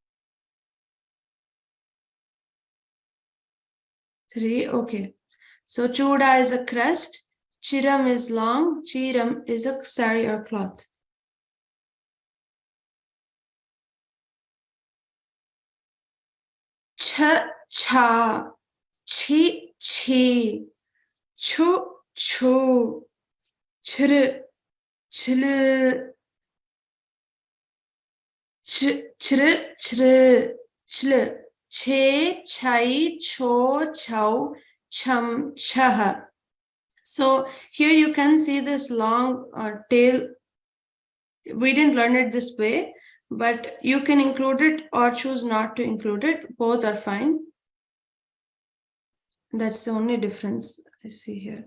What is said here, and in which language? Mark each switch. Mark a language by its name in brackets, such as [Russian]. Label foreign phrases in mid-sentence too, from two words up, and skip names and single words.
[English] 3, okay. So chuda is a crust, chiram is long, chiram is a sari or cloth. Ch, cha, chi, chi, chu, chu, chru, chlu, chru, chru, chlu, che, chai, cho, chow, cham, chah. So here you can see this long tail. We didn't learn it this way, but you can include it or choose not to include it. Both are fine. That's the only difference I see here.